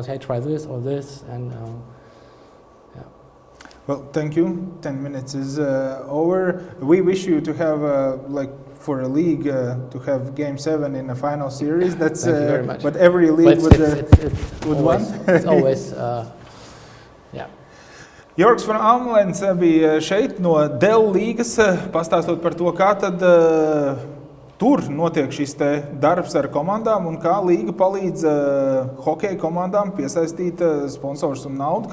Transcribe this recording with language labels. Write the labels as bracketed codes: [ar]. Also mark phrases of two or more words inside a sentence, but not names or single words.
[en] Hey, try this or this, and. Well, thank you. 10 minutes is over. We wish you to have, for a league, to have Game 7 in a final series. That's Thank you very much. what every league would want. It's always, [lv] Jörgs van Ameln bija šeit no Dell līgas, pastāstot par to, kā tad tur notiek šis te darbs ar komandām un kā līga palīdz hokeja komandām piesaistīt sponsors un naudu.